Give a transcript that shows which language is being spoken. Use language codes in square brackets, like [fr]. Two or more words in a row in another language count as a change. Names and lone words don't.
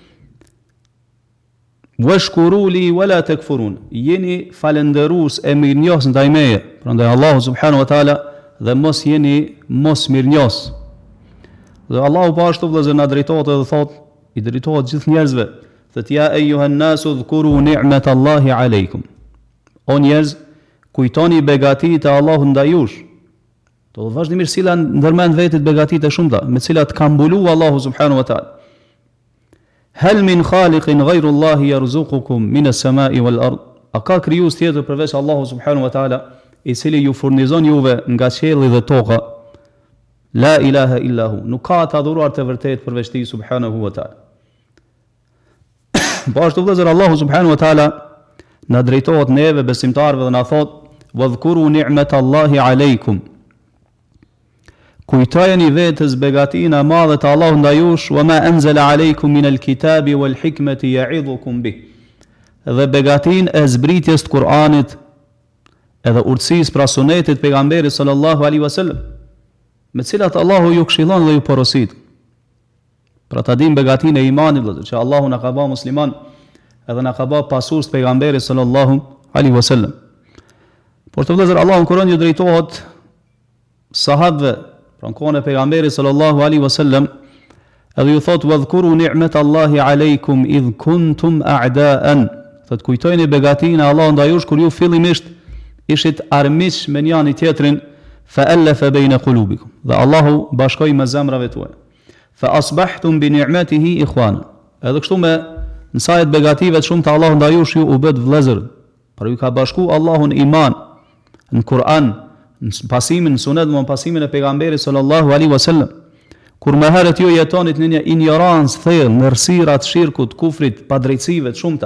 [ar] "واشكروا لي ولا تكفرون." [sq] Jeni falëndërues e mirënjohës ndaj meje, prandaj Allahu [ar] سبحانه وتعالى, [sq] dhe mos jeni mos mirënjohës. Dhe Allahu po ashtu vëllezër na drejtohet dhe thot, i drejtohet gjithë njerëzve, thot: [ar] "يا أيها الناس اذكروا نعمة الله عليكم." [sq] O njerëz, kujtoni begatitë e Allahut ndaj jush. Do vazhdimisht sila ndërmend vetit begatitë e shumta me të cilat ka mbuluar Allahu [ar] سبحانه وتعالى. "هل من خالق غير الله يرزقكم من السماء والأرض." [sq] A ka krijues tjetër përveç Allahu [ar] سبحانه وتعالى, [sq] i cili ju furnizon juve nga qielli dhe toka? [ar] لا إله إلا هو. [sq] Nuk ka të adhuruar të vërtet përveç tij [ar] سبحانه وتعالى. [sq] Po ashtu vëllezër, Allahu [ar] سبحانه وتعالى [sq] na drejtohet neve besimtarëve dhe na thot: [ar] "واذكروا نعمة الله عليكم." [sq] Kujtojeni vetes begatinë e madhe të Allahut ndaj jush, [ar] "وما أنزل عليكم من الكتاب والحكمة يعظكم به." [sq] Dhe begatinë e zbritjes të Kur'anit edhe urtësisë pra sunetit pejgamberit [ar] صلى الله عليه وسلم, [sq] me cilat Allahu ju këshillon dhe ju porosit. Pra ta dim begatinë e imanit, që Allahu na ka bërë musliman, edhe na ka bërë pasues të pejgamberit [ar] صلى الله عليه وسلم. [sq] Por të vëllezër, Allahu në Kur'an ju drejtohet sahabëve, pra në kohën e pejgamberit [ar] صلى الله عليه وسلم, [sq] edhe ju thot: [ar] "واذكروا نعمة الله عليكم إذ كنتم أعداء." [sq] Thot kujtojeni begatinë e Allahut ndaj jush kur ju fillimisht ishit armiq me njëri tjetrin, [ar] فألف بين قلوبكم. [sq] Dhe Allahu bashkoi me zemrave tuaja. [ar] فأصبحتم بنعمته إخوانا. [sq] Edhe kështu me nësajt begative të shumë të Allahu ndaj jush ju u bët vëllezër. Por ju ka bashku Allahu në iman, në Kur'an, në pasimin, në sunet, në pasimin e pejgamberit [ar] صلى الله عليه وسلم. [sq] kur më herët ju jetonit në një ignorancë thellë, në errësirat, shirkut, kufrit, padrejtësive të shumta.